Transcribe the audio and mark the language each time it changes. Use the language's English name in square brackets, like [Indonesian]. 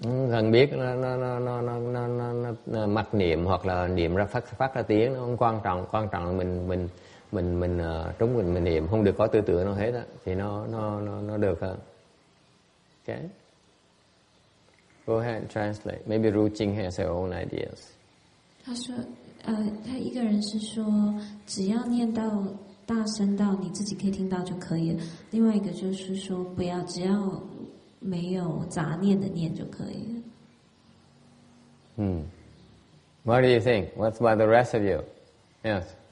[Vietnamese] Cần biết nó mặc niệm hoặc là niệm ra phát ra tiếng nó không quan trọng là mình trúng mình niệm không được có tư tưởng nào hết á thì nó được hơn. [English] Okay. Go ahead and translate. Maybe Ru Jing has her own ideas. [Chinese] 他说，他一个人是说，只要念到大声到你自己可以听到就可以了。另外一个就是说，不要只要没有杂念的念就可以了。 [English] What do you think? What about the rest of you? Yes.